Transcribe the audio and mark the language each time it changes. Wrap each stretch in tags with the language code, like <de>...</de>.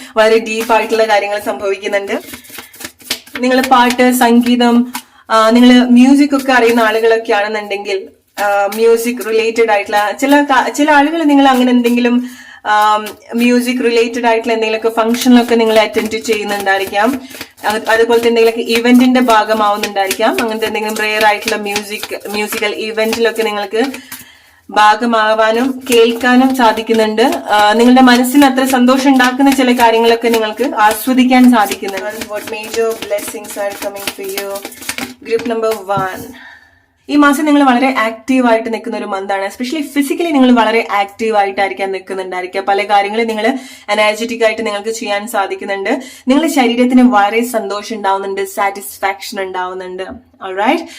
<ml>വളരെ ഡീപ്പായിട്ടുള്ള കാര്യങ്ങൾ സംഭവിക്കുന്നുണ്ട്. നിങ്ങൾ പാട്ട്, സംഗീതം, നിങ്ങൾ മ്യൂസിക് ഒക്കെ അറിയുന്ന ആളുകളൊക്കെ ആണെന്നുണ്ടെങ്കിൽ മ്യൂസിക് റിലേറ്റഡ് ആയിട്ടുള്ള ചില ആളുകൾ നിങ്ങൾ അങ്ങനെ എന്തെങ്കിലും മ്യൂസിക് റിലേറ്റഡ് ആയിട്ടുള്ള എന്തെങ്കിലുമൊക്കെ ഫംഗ്ഷനിലൊക്കെ നിങ്ങൾ അറ്റൻഡ് ചെയ്യുന്നുണ്ടായിരിക്കാം. അതുപോലെ തന്നെ എന്തെങ്കിലുമൊക്കെ ഇവന്റിന്റെ ഭാഗമാവുന്നുണ്ടായിരിക്കാം. അങ്ങനത്തെ എന്തെങ്കിലും റെയർ ആയിട്ടുള്ള മ്യൂസിക്കൽ ഇവന്റിലൊക്കെ നിങ്ങൾക്ക് ഭാഗമാവാനും കേൾക്കാനും സാധിക്കുന്നുണ്ട്. നിങ്ങളുടെ മനസ്സിന് അത്ര സന്തോഷം ഉണ്ടാക്കുന്ന ചില കാര്യങ്ങളൊക്കെ നിങ്ങൾക്ക് ആസ്വദിക്കാൻ സാധിക്കുന്നുണ്ട്.</ml> <en>What major blessings are coming for you? Group number 1.</en> <ml>ഈ മാസം നിങ്ങൾ വളരെ ആക്റ്റീവ് ആയിട്ട് നിൽക്കുന്ന ഒരു മന്താണ്. എസ്പെഷ്യലി ഫിസിക്കലി നിങ്ങൾ വളരെ ആക്റ്റീവ് ആയിട്ടായിരിക്കാൻ നിൽക്കുന്നുണ്ടായിരിക്കുക. പല കാര്യങ്ങളും നിങ്ങൾ എനർജറ്റിക് ആയിട്ട് നിങ്ങൾക്ക് ചെയ്യാൻ സാധിക്കുന്നുണ്ട്. നിങ്ങളുടെ ശരീരത്തിന് വളരെ സന്തോഷം ഉണ്ടാവുന്നുണ്ട്, സാറ്റിസ്ഫാക്ഷൻ ഉണ്ടാവുന്നുണ്ട്. ഓൾറൈറ്റ്.</ml>